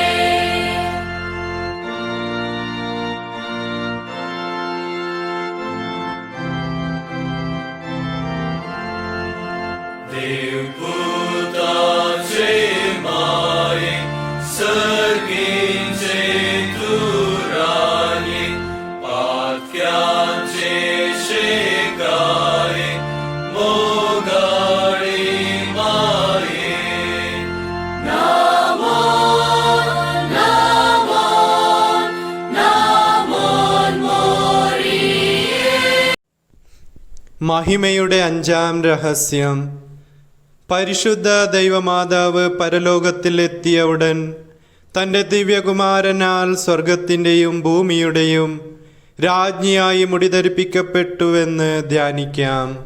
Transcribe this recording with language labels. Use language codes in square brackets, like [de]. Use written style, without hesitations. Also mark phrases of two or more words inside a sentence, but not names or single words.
[kok] देवपुताचे माये सर्गींचे तुराये पातक्यांचे शेकाये मोगाळी माये नामोन नामोन नामोन मोरिये. [ml] മഹിമയുടെ അഞ്ചാം രഹസ്യം. പരിശുദ്ധ ദൈവമാതാവ് പരലോകത്തിലെത്തിയ ഉടൻ തൻ്റെ ദിവ്യകുമാരനാൽ സ്വർഗത്തിൻ്റെയും ഭൂമിയുടെയും രാജ്ഞിയായി മുടിധരിപ്പിക്കപ്പെട്ടുവെന്ന് ധ്യാനിക്കാം.